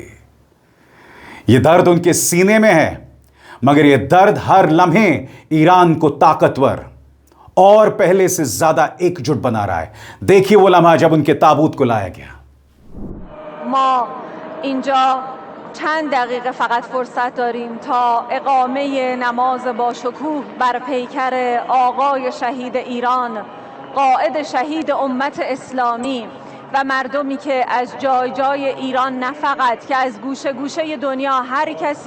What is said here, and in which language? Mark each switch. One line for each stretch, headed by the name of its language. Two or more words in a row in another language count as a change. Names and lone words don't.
Hindi: यह दर्द उनके सीने में है, मगर यह दर्द हर लम्हे ईरान को ताकतवर और पहले से ज्यादा एकजुट बना रहा है। देखिए वो लम्हा जब उनके ताबूत को लाया गया।
Persian: چند دقیقه فقط فرصت داریم تا اقامه نماز با شکوه بر پیکر آقای شهید ایران، قائد شهید امت اسلامی و مردمی که از جای جای ایران، نه فقط که از گوشه گوشه دنیا، هر کسی